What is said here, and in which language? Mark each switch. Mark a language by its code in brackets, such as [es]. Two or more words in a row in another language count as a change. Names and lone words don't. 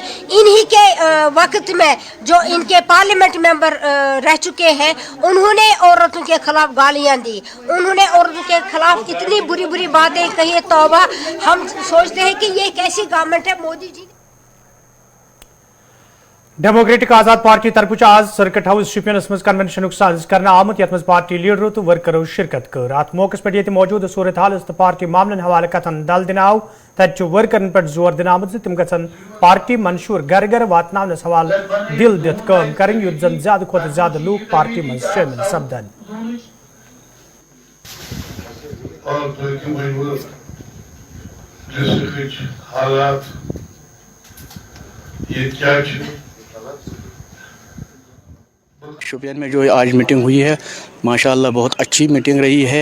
[hi] इन्हीं के वक्त में जो इनके [en] parliament member [hi] रह चुके हैं, उन्होंने औरतों के खिलाफ गालियाँ दी, उन्होंने औरतों के खिलाफ इतनी बुरी बुरी बातें कही। तौबा, हम सोचते हैं कि ये कैसी गवर्नमेंट है मोदी जी। [ks] डेमोक्रेटिक आजाद पार्टी तरफ आज सर्किट हाउस शुपियनस मज कन्वेंशन सज कर आमुत यथ मज पार्टी लीडरों तो वर्करों शिरकत कर। अत मौके पे मौजूद सूरत हाल तो पार्टी मामलन हवाले कथन दल दिन आव। तत वर्करन पे जोर दिन आमुत तम गसन पार्टी मंशूर घर घर वातनावनस हवाले दिल दित काम करें युत जन ज्यादा खोत ज्यादा लोग पार्टी मज शामिल सपदन। हालात ये क्या [hi] शोपियान में जो आज मीटिंग हुई है, माशाल्लाह बहुत अच्छी मीटिंग रही है।